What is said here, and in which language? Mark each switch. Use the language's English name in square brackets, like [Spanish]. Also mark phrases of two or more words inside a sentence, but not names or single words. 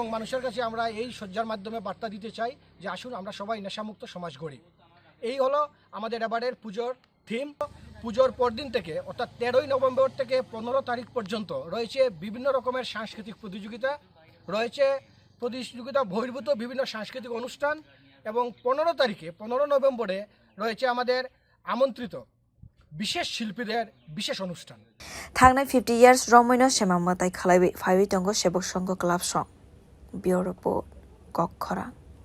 [Bangla] মানুষের কাছে আমরা এই সজ্জার মাধ্যমে বার্তা দিতে চাই যে আসুন আমরা সবাই নেশামুক্ত সমাজ গড়ি এই হলো আমাদের এবারের পুজোর থিম পুজোর পরদিন থেকে অর্থাৎ ১৩ই নভেম্বর থেকে ১৫ তারিখ পর্যন্ত রয়েছে বিভিন্ন রকমের সাংস্কৃতিক প্রতিযোগিতা রয়েছে প্রতিযোগিতা বহির্ভূত বিভিন্ন সাংস্কৃতিক অনুষ্ঠান এবং ১৫ নভেম্বরে রয়েছে আমাদের আমন্ত্রিত বিশেষ শিল্পীদের বিশেষ অনুষ্ঠান [Kok Borok] থাংনাই 50 years রমইনো Shyama mwtai khwlaiwi phaiwi tongo sebok songha club song bioropo kokkhora